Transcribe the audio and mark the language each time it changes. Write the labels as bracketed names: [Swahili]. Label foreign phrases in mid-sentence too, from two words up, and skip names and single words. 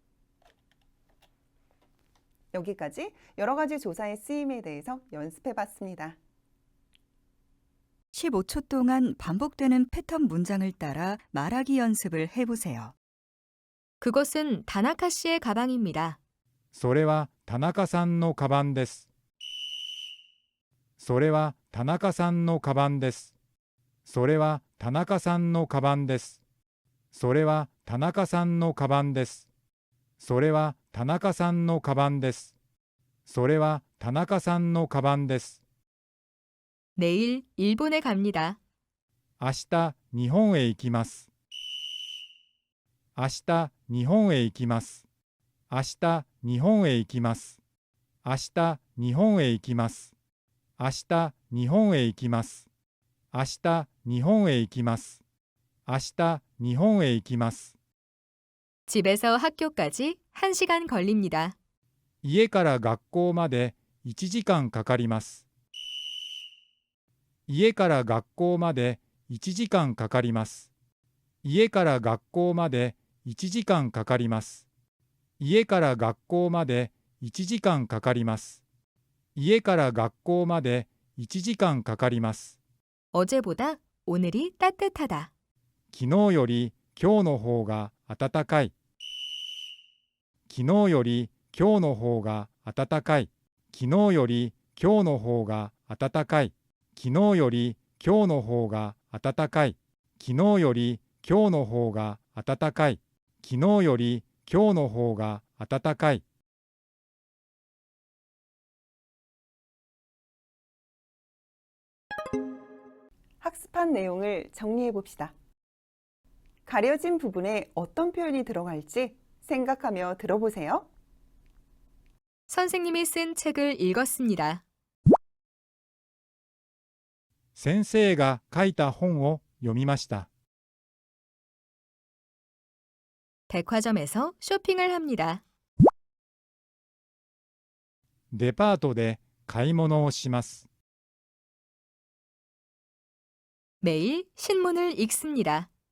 [Korean] 여기까지 여러 가지 조사의 쓰임에 대해서 연습해 봤습니다. 15초 동안 반복되는 패턴 문장을 따라 말하기 연습을 해보세요. 그것은 다나카 씨의 가방입니다. [Japanese] それは田中さんのカバンです。それは田中さんのカバンです。それは田中さんのカバンです。それは田中さんのカバンです。それは田中さんのカバンです。それは田中さんのカバンです。 [Korean] 내일 일본에 갑니다. [Japanese] 明日日本へ行きます。明日日本へ行きます。明日日本へ行きます。明日日本へ行きます。明日日本へ行きます。明日日本へ行きます。明日日本へ行きます。 [Korean] 집에서 학교까지 1시간 걸립니다. [Japanese] 家から学校まで1時間かかります。家から学校まで1時間かかります。家から学校まで1時間かかります。家から学校まで1時間かかります。家から学校まで1時間かかります。 [Korean] 어제보다 오늘이 따뜻하다. [Japanese] 昨日より今日の方が暖かい。昨日より今日の方が暖かい。昨日より今日の方が暖かい。昨日より今日の方が暖かい。昨日より今日の方が暖かい。昨日より今日の方が暖かい。 [Korean] 학습한 내용을 정리해 봅시다. 가려진 부분에 어떤 표현이 들어갈지 생각하며 들어보세요. 선생님이 쓴 책을 읽었습니다. [Japanese] 先生が書いた本を読みました。 [Korean] 백화점에서 쇼핑을 합니다. [Japanese] デパートで買い物をします。 [Korean] 매일 신문을 읽습니다.